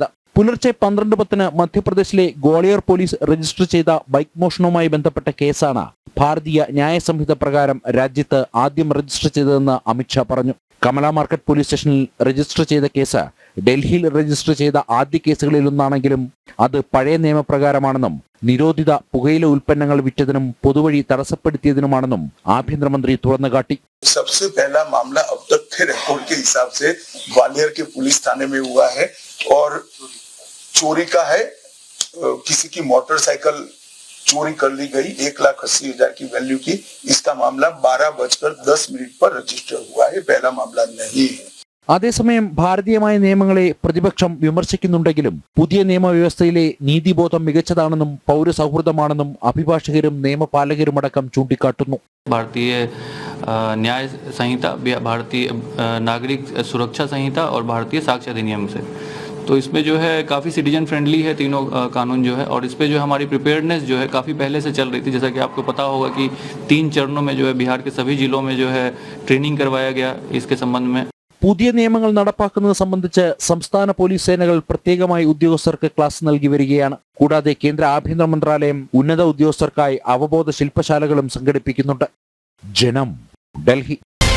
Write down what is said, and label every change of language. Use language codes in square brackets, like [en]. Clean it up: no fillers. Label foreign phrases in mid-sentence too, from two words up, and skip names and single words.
[ml] പുലർച്ചെ 12:10 മധ്യപ്രദേശിലെ ഗ്വാളിയോർ പോലീസ് രജിസ്റ്റർ ചെയ്ത ബൈക്ക് മോഷണവുമായി ബന്ധപ്പെട്ട കേസാണ് ഭാരതീയ ന്യായ സംഹിത പ്രകാരം രാജ്യത്ത് ആദ്യം രജിസ്റ്റർ ചെയ്തതെന്ന് അമിത് ഷാ പറഞ്ഞു. കമല മാർക്കറ്റ് പോലീസ് സ്റ്റേഷനിൽ രജിസ്റ്റർ ചെയ്ത കേസ് ഡൽഹിയിൽ രജിസ്റ്റർ ചെയ്ത ആദ്യ കേസുകളിലൊന്നാണെങ്കിലും അത് പഴയ നിയമപ്രകാരമാണെന്നും നിരോധിത പുകയില ഉൽപ്പന്നങ്ങൾ വിറ്റതിനും പൊതുവഴി തടസ്സപ്പെടുത്തിയതിനുമാണെന്നും ആഭ്യന്തരമന്ത്രി തുറന്നുകാട്ടി. [hi] सबसे पहला मामला अब तक के रिकॉर्ड के हिसाब से ग्वालियर के पुलिस थाने में हुआ है और चोरी का है. किसी की मोटरसाइकिल चोरी कर ली गई 1,80,000 की वैल्यू की. इसका मामला 12:10 पर रजिस्टर हुआ है. पहला मामला नहीं है. [ml] അതേസമയം ഭാരതീയമായ നിയമങ്ങളെ പ്രതിപക്ഷം വിമർശിക്കുന്നുണ്ടെങ്കിലും പുതിയ നിയമവ്യവസ്ഥയിലെ നീതിബോധം മികച്ചതാണെന്നും പൗരസൗഹൃദമാണെന്നും അഭിഭാഷകരും നിയമപാലകരുമടക്കം ചൂണ്ടിക്കാട്ടുന്നു. [hi] भारतीय न्याय संहिता, भारतीय नागरिक सुरक्षा संहिता और भारतीय साक्ष्य अधिनियम से, तो इसमें जो है काफ़ी [en] citizen friendly [hi] है तीनों कानून जो है, और इस पे जो हमारी प्रिपेयर्डनेस जो है काफ़ी पहले से चल रही थी. जैसा कि आपको पता होगा कि 3 चरणों में जो है बिहार के सभी जिलों में जो है ट्रेनिंग करवाया गया इसके संबंध में. [ml] പുതിയ നിയമങ്ങൾ നടപ്പാക്കുന്നത് സംബന്ധിച്ച് സംസ്ഥാന പോലീസ് സേനകൾ പ്രത്യേകമായി ഉദ്യോഗസ്ഥർക്ക് ക്ലാസ് നൽകി വരികയാണ്. കൂടാതെ കേന്ദ്ര ആഭ്യന്തര മന്ത്രാലയം ഉന്നത ഉദ്യോഗസ്ഥർക്കായി അവബോധ ശില്പശാലകളും സംഘടിപ്പിക്കുന്നുണ്ട്. ജനം, ഡൽഹി.